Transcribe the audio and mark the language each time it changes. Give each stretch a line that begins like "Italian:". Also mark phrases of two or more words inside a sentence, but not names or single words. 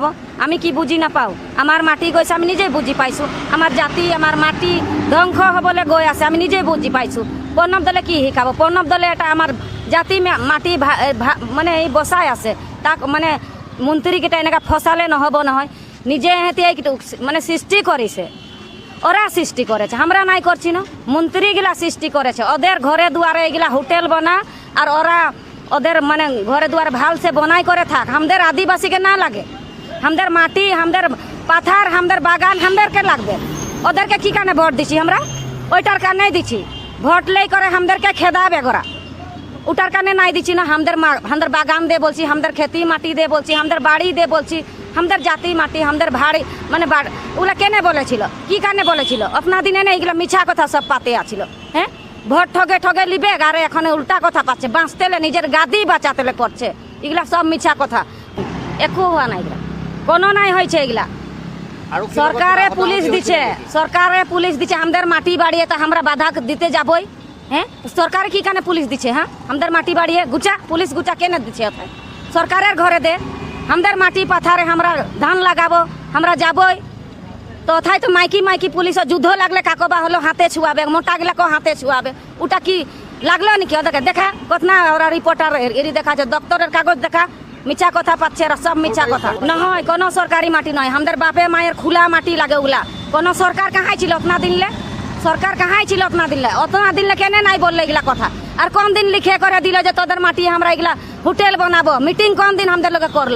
Assamese: আমি কি বুজি নাপাওঁ? আমাৰ মাটি গৈছে, আমি নিজে বুজি পাইছোঁ। আমাৰ জাতি, আমাৰ মাটি ধ্বংস হ'বলৈ গৈ আছে, আমি নিজে বুজি পাইছোঁ। প্ৰণৱ দলে কি শিকাব? প্ৰণৱ দলে এটা আমাৰ জাতি মাটি মানে এই বচাই আছে, তাক মানে মন্ত্ৰীকেইটা এনেকৈ ফচালে নহ'ব নহয়। নিজে সিহঁতে মানে সৃষ্টি কৰিছে,
Bangla: ওরা সৃষ্টি করেছে, আমরা নাই করছি না। মন্ত্রীগুলা সৃষ্টি করেছে, ওদের ঘরে দুয়ারে এগুলা হোটেল বনা আর ওরা ওদের মানে ঘরে দুয়ারে ভালসে বনাই করে থাক। আমাদের আদিবাসীকে না লাগে, আমাদের মাটি, আমাদের পাথার, আমাদের বাগান আমাদেরকে লাগবে। ওদেরকে কি কারণে ভোট দিছি? আমরা ওইটার কারণে দিছি। ভোট লেই করে আমাদেরকে খেদাবে গোরা, ওটার কারণে নাই দিছি না। আমাদের বাগান দে বলছি, আমাদের খেতি মাটি দে বলছি, আমাদের বাড়ি দে বলছি, আমাদের জাতি মাটি, আমাদের ভাড়ি মানে ওগুলা কেনে বলেছিল? কি কারণে বলেছিল? আপনার দিনে না এগুলো মিছা কথা সব পাতে আছিল। হ্যাঁ, ভোট ঠগে ঠগে লিবে, আর এখন উল্টা কথা পাচ্ছে, বাঁচতেলে নিজের গাদি বাঁচাতেলে করছে। এগুলা সব মিছা কথা, একো হওয়া নাই, এগুলা কোনো নাই হয়েছে। এগুলা সরকারে পুলিশ দিচ্ছে, সরকারে পুলিশ দিচ্ছে। আমাদের মাটি বাড়িয়ে তো আমরা বাধা দিতে যাবই। হ্যাঁ, সরকারে কি কারণে পুলিশ দিচ্ছে? হ্যাঁ, আমাদের মাটি বাড়িয়ে গুচা পুলিশ গুচা কেনে দিচ্ছে? সরকারের ঘরে দে, আমাদের মাটি পাথারে আমরা ধান লাগাবো, আমরা যাবই তো ওথায় তো মাইকি মাইকি পুলিশ যুদ্ধ লাগলে কাকবা হলো হাতে ছুয়াবে, মোটা গেলাকে হাতে ছুয়াবে। ওটা কি লাগলো নাকি ওদেরকে? দেখা কতনা ওরা রিপোর্টার এরি দেখাচ্ছে, দপ্তরের কাগজ দেখা, মিছা কথা পাচ্ছে, সব মিছা কথা। নহয় কোনো সরকারি মাটি নয়, আমাদের বাপে মায়ের খোলা মাটি লাগে ওগুলা। কোনো সরকার কাহাই ছিল অতনা দিনলে? সরকার কাহাই ছিল অতনা দিনলে? অতনা দিনলে কেনে নাই বললে এগুলা কথা? আর কোন দিন লিখে করে দিল যে তোদের মাটি আমরা এগুলা হোটেল বানাবো? মিটিং কোন দিন আমাদের লোকে করলো?